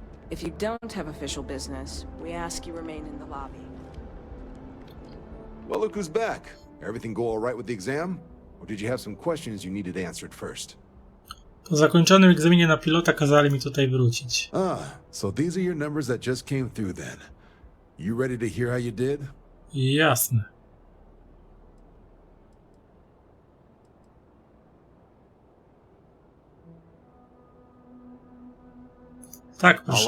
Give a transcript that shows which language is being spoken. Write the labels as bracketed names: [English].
[English] If you don't have official business, we ask you remain in the lobby. Well, look who's back. Everything go all right with the exam? Or did you have some questions you needed answered first? [Polish] Po zakończonym egzaminie na pilota kazali mi tutaj wrócić. [English] So these are your numbers that just came through then. You ready to hear how you did? [Polish] Jasne. Tak, proszę